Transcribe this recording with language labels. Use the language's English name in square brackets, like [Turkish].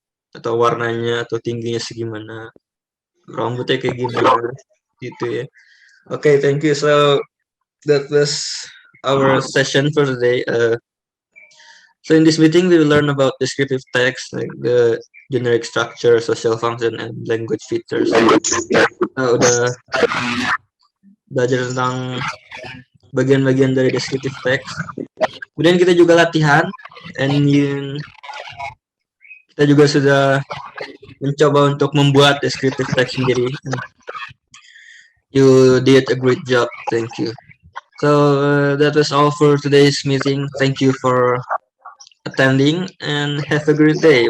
[Indonesian] Atau warnanya atau tingginya segimana. Rambutnya kayak gimana gitu ya. Oke, [English] thank you. So that was our session for today. So in this meeting, we will learn about descriptive text, like the generic structure, social function, and language features. [Indonesian] Udah belajar tentang bagian-bagian dari descriptive text. Kemudian kita juga latihan, and kita juga sudah mencoba untuk membuat descriptive text sendiri. [English] You did a great job. Thank you. So that was all for today's meeting. Thank you for attending and have a great day.